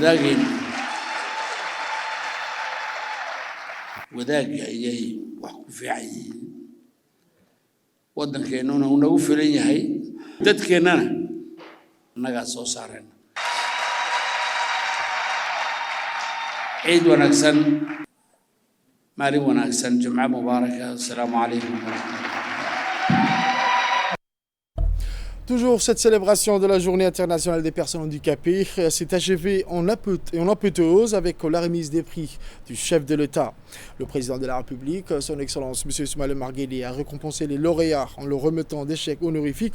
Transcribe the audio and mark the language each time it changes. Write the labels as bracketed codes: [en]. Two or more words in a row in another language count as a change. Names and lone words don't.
[so] wadaagga ayay wax ku fiican yihiin waddankeennuna uu nagu filan yahay dadkeennana annagaa soo saareen ciid wanaagsan maalin wanaagsan [ar] جمعة مباركة السلام عليكم ورحمة الله. [fr] Toujours cette célébration de la Journée internationale des personnes handicapées s'est achevée en apothéose avec la remise des prix du chef de l'État. Le président de la République, son Excellence M. Soumaïla Margueli, a récompensé les lauréats en leur remettant des chèques honorifiques.